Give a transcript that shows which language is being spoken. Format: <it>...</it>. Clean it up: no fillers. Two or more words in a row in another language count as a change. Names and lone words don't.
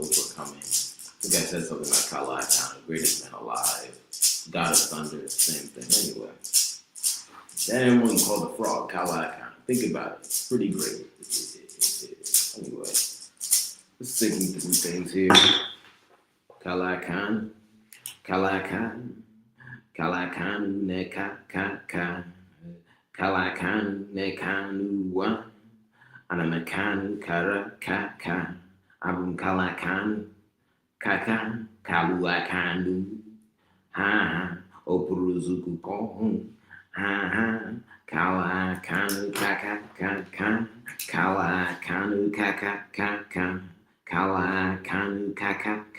<en>I think I said something like Kala'akanu, greatest man alive, God of thunder, same thing. Anyway, that everyone called the frog Kala'akanu. Think about it. It's pretty great. Anyway, just thinking through things here. Kala'akanu, ne ka, Kala'akanu ne kanu wa, Anamekanu kara ka, Abum Kala'akanu, kaka, Kalu'akanu, ha, Opuruzuku pohun, ha, Kala'akanu kaka, Kala'akanu kaka, Kala'akanu kaka,</en>